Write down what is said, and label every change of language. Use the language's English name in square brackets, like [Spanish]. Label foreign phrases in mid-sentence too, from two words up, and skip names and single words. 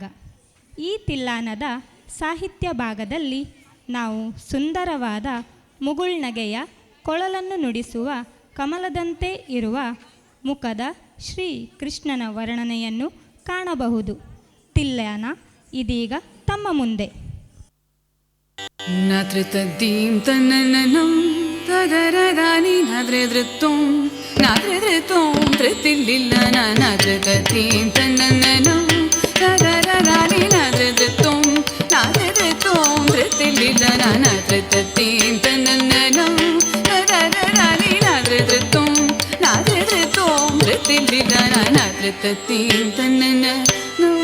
[Kannada] ಈ ತಿಲ್ಲಾನದ ಸಾಹಿತ್ಯ ಭಾಗದಲ್ಲಿ ನಾವು ಸುಂದರವಾದ ಮುಗುಳ್ನಗೆಯ ಕೊಳಲನ್ನು ನುಡಿಸುವ ಕಮಲದಂತೆ ಇರುವ ಮುಖದ ಶ್ರೀ ಕೃಷ್ಣನ ವರ್ಣನೆಯನ್ನು ಕಾಣಬಹುದು. ತಿಲ್ಲಾನ ಇದೀಗ ತಮ್ಮ ಮುಂದೆ. ನಾತ್ರಿತದ್ದೀಂ ತನ್ನನನಂ ತದರದಾನಿ ನಾದ್ರೆದೃತ್ತೋಂ ನಾದ್ರೆದೃತ್ತೋಂ ತ್ರಿತಿಲ್ಲಿಲ್ಲ ನಾದ್ರೆತದ್ದೀಂ ತನ್ನನನಂ ತದರದಾನಿ ನಾದ್ರೆದೃತ್ತೋಂ ನಾದ್ರೆದೃತ್ತೋಂ ತ್ರಿತಿಲ್ಲಿಲ್ಲ ನಾದ್ರೆತದ್ದೀಂ ತನ್ನನನಂ ತದರದಾನಿ ನಾದ್ರೆದೃತ್ತೋಂ ನಾದ್ರೆದೃತ್ತೋಂ ತ್ರಿತಿಲ್ಲಿಲ್ಲ ನಾದ್ರೆತದ್ದೀಂ ತನ್ನನನಂ